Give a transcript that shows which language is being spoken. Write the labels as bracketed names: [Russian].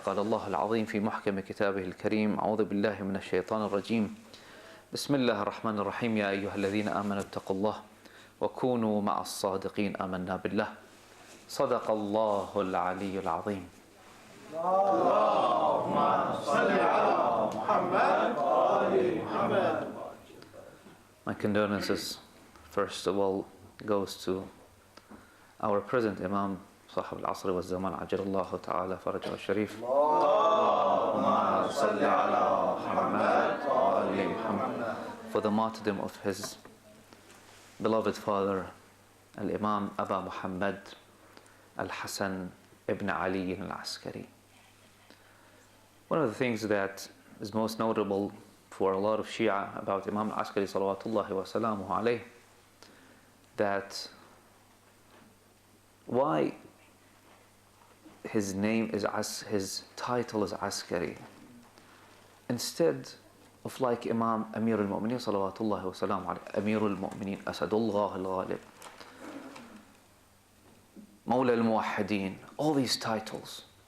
[Arabic] قال الله العظيم في محكم كتابه الكريم أعوذ بالله من الشيطان الرجيم بسم الله الرحمن الرحيم يا أيها الذين آمنوا اتقوا الله وكونوا مع الصادقين آمنا بالله صدق الله العلي العظيم. اللهم صل على محمد وآل محمد. [English] My condolences first of all goes to our present Imam [Arabic] صاحب العصر والزمان عجل الله تعالى فرجه الشريف. اللهم صل على محمد وآل محمد. [English] For the martyrdom of his beloved father Al-Imam Aba Muhammad Al-Hassan ibn Ali Al-Askari. One of the things that is most notable for a lot of Shia about Imam Al-Askari [Arabic] salawatullahi wa salamuhu alayh, [English] that why his name is his title is Askari instead of like Imam Amir al-Mu'mineen [Arabic] salawatullahi wa salamu alayhi, [English] Amir al-Mu'mineen Asadullah al-Ghalib, Mawla al-Muwahhideen, all these titles.